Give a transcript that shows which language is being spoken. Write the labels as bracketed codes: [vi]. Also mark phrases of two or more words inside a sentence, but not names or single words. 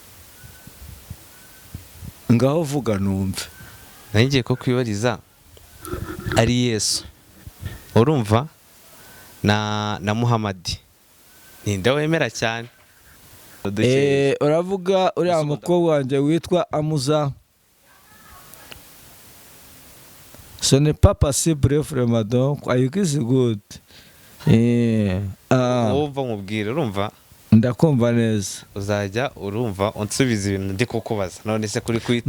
[rw] ngaho vuga numve. Nari ngiye kukwiyoriza ari Yesu urumva na Muhamadi ninde wemera cyane? Uravuga uriya mukobwa wanjye witwa Amuza. [fr] Ce n'est pas possible vraiment, donc [en] I is good. [rw] Wumva nkubwire urumva ndakumva neza uzajya urumva unsubiza ibintu ndi kukubaza none se kuri kwita